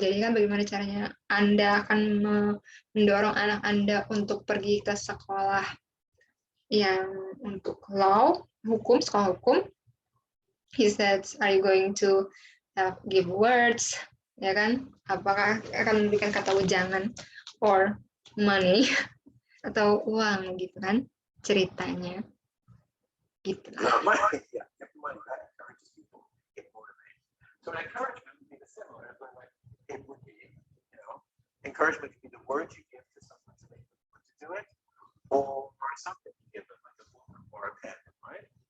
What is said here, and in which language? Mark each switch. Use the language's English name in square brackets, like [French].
[Indonesian] Jadi kan bagaimana caranya Anda akan mendorong anak Anda untuk pergi ke sekolah yang untuk law, hukum, sekolah hukum. [English] He said, are you going to give words, [Indonesian] ya kan? Apakah akan memberikan kata ujangan, [English] or money, [Indonesian] atau uang gitu kan ceritanya. Gitu. [English] Money, yeah, money, that encourages people, get motivated. So an encouragement would be the similar, but like it would be, encouragement could be the words you give to someone to make them want to do it, or something you give them, like a book or a pen, right?